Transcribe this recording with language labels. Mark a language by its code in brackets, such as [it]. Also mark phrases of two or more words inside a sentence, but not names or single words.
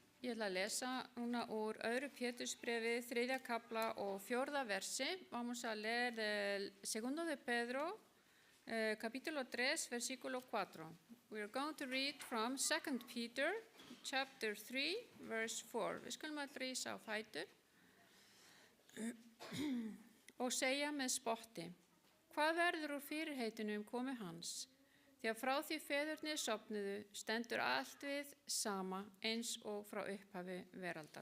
[is] Ég ætla að lesa núna úr 2 Pétursbrefi, 3. kapla og 4. versi. [es] Vamos a leer el 2 de Pedro, capítulo 3, versículo 4. [en] We are going to read from 2 Peter, chapter 3, verse 4. [is] Við skulum að rísa á fætur og segja með spotti. Hvað verður úr fyrirheitinu komi hans? Því að frá því feðurnir sofnuðu stendur allt við sama eins og frá upphafi veraldar.